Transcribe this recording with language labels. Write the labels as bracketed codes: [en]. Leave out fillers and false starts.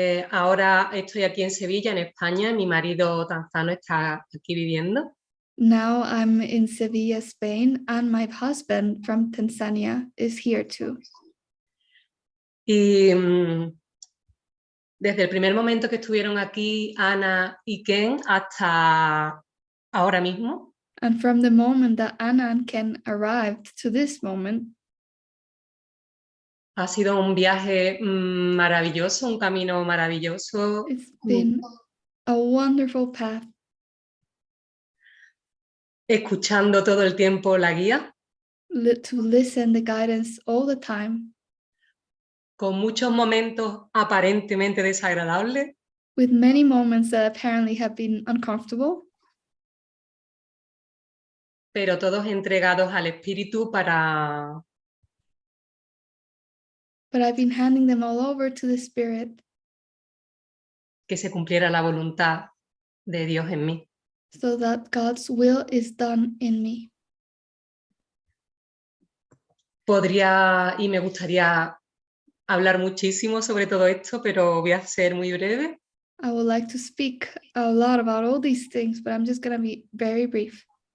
[es] Ahora estoy aquí en Sevilla, en España. Mi marido tanzano está aquí viviendo. [en] Now I'm in Sevilla, Spain, and my husband from Tanzania is here too. [es] Y desde el primer momento que estuvieron aquí Ana y Ken hasta ahora mismo, [en] And from the moment that Anna and Ken arrived to this moment, [es] ha sido un viaje maravilloso, un camino maravilloso. [en] it's been a wonderful path. [es] Escuchando todo el tiempo la guía, [en] To listen the guidance all the time, [es] con muchos momentos aparentemente desagradables, [en] with many moments that apparently have been uncomfortable, [es] pero todos entregados al Espíritu para [en] but I've been handing them all over to the Spirit [es] que se cumpliera la voluntad de Dios en mí. [en] so that God's will is done in me. [es] Podría y me gustaría hablar muchísimo sobre todo esto, pero voy a ser muy breve. [en] I would like to speak a lot about all these things, but I'm just going to be very brief.